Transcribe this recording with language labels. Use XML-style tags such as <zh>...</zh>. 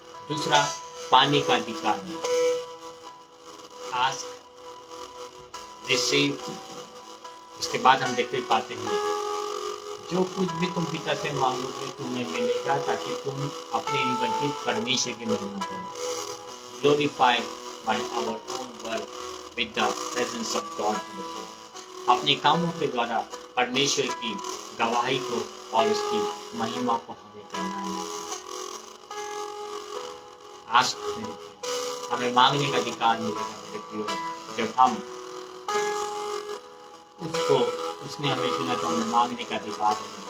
<hi>दूसरा, पाने का अधिकार है, आस्क, रिसीव। उसके बाद हम देखते पाते हैं, जो कुछ भी तुम पिता से मांगोगे तुम्हें मिलेगा, ताकि तुम अपने निबंधित परमेश्वर की महिमा करो।</hi> <en>Glorified by our own work with the presence of God.</en> <hi>अपने कामों के द्वारा परमेश्वर की गवाही को और उसकी महिमा को हमें करना है। आज हमें मांगने का अधिकार मिलेगा मेरे प्रियो, जब हम उसको, उसने हमें चुना तो हमें मांगने का अधिकार है।</hi>